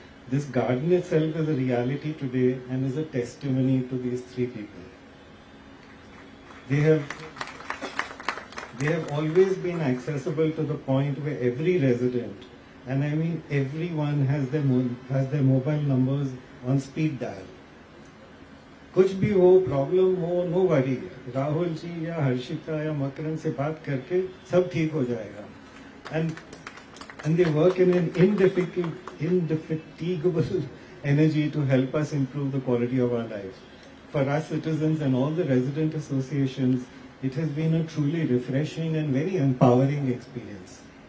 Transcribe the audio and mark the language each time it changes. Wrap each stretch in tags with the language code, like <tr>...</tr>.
<en>This garden itself is a reality today and is a testimony to these three people. They have always been accessible to the point where every resident, and I mean everyone, has their mobile numbers on speed dial.</en> <hi>कुछ भी हो, problem हो,</hi> <en>no worry,</en> <hi>Rahul ji या हर्षिता या मकरन से बात करके सब ठीक हो जाएगा.</hi> <en>And they work in an indefatigable energy to help us improve the quality of our lives. For us citizens and all the resident associations, it has been a truly refreshing and very empowering experience.</en>